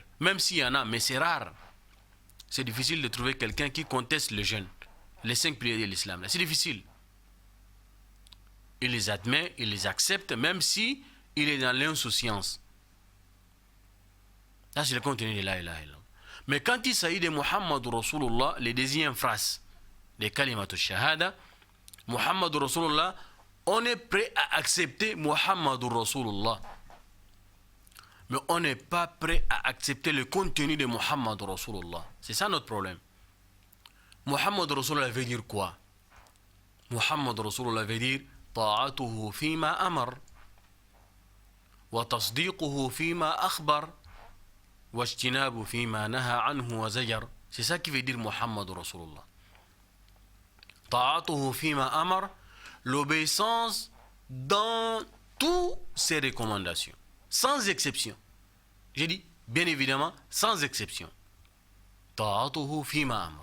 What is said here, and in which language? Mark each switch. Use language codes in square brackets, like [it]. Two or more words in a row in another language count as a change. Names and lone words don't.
[fr] Même s'il y en a, mais c'est rare. C'est difficile de trouver quelqu'un qui conteste le jeûne, les 5 prières de l'islam. C'est difficile. Il les admet, il les accepte, même si il est dans l'insouciance. Ça, c'est le contenu de [ar] لا إله إلا الله. [fr] Mais quand il s'agit de [ar] محمد رسول الله, [fr] les deuxièmes phrases des [ar] كلمات الشهادة, محمد رسول الله, [fr] on est prêt à accepter [ar] محمد رسول الله. [fr] Mais on n'est pas prêt à accepter le contenu de [ar] محمد رسول الله. [fr] C'est ça notre problème. [ar] محمد رسول الله [fr] veut dire quoi? [ar] محمد رسول الله [fr] veut dire [ar] طاعته فيما أمر وتصديقه فيما أخبر واجتناب فيما نهى عنه وزجر. [fr] C'est ça qui veut dire [ar] محمد رسول الله. طاعته فيما أمر, [fr] l'obéissance dans toutes ses recommandations, sans exception. J'ai dit, bien évidemment, sans exception. [ar] طاعته فيما أمر.